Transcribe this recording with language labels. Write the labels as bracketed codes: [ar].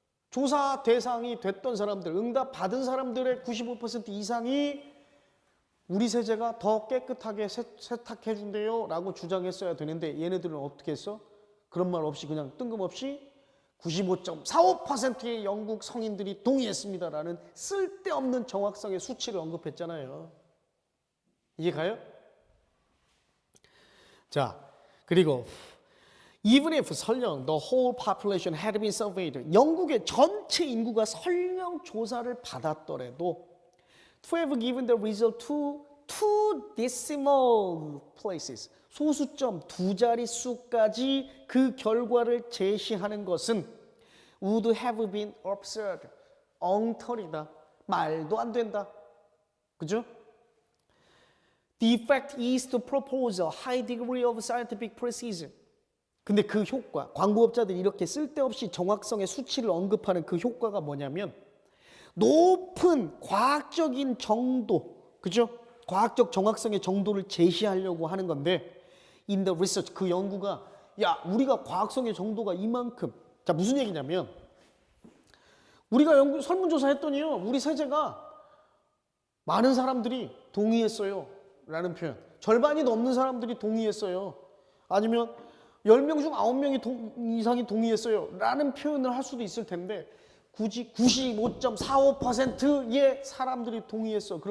[ko] 조사 대상이 됐던 사람들, 응답 받은 사람들의 95% 이상이 우리 세제가 더 깨끗하게 세탁해 준대요 라고 주장했어야 되는데 얘네들은 어떻게 했어? 그런 말 없이 그냥 뜬금없이 95.45%의 영국 성인들이 동의했습니다라는 쓸데없는 정확성의 수치를 언급했잖아요. 이해 가요? 자, 그리고 [en] even if [ko] 설령 [en] the whole population had been surveyed, [ko] 영국의 전체 인구가 설령 조사를 받았더라도 [en] to have given the result to two decimal places, [ko] 소수점 두 자릿수까지 그 결과를 제시하는 것은 [en] would have been absurd, [ko] 엉터리다, 말도 안 된다. 그죠? [en] The effect is to propose a high degree of scientific precision. [ko] 근데 그 효과, 광고업자들이 이렇게 쓸데없이 정확성의 수치를 언급하는 그 효과가 뭐냐면 높은 과학적인 정도, 그죠? 과학적 정확성의 정도를 제시하려고 하는 건데 [en] in the research, [ko] 그 연구가 야 우리가 과학성의 정도가 이만큼, 자 무슨 얘기냐면 우리가 설문조사 했더니요 우리 세제가 많은 사람들이 동의했어요 라는 표현, 절반이 넘는 사람들이 동의했어요, 아니면 10명 중 9명이 이상이 동의했어요 라는 표현을 할 수도 있을 텐데 굳이 95.45%의 사람들이 동의했어.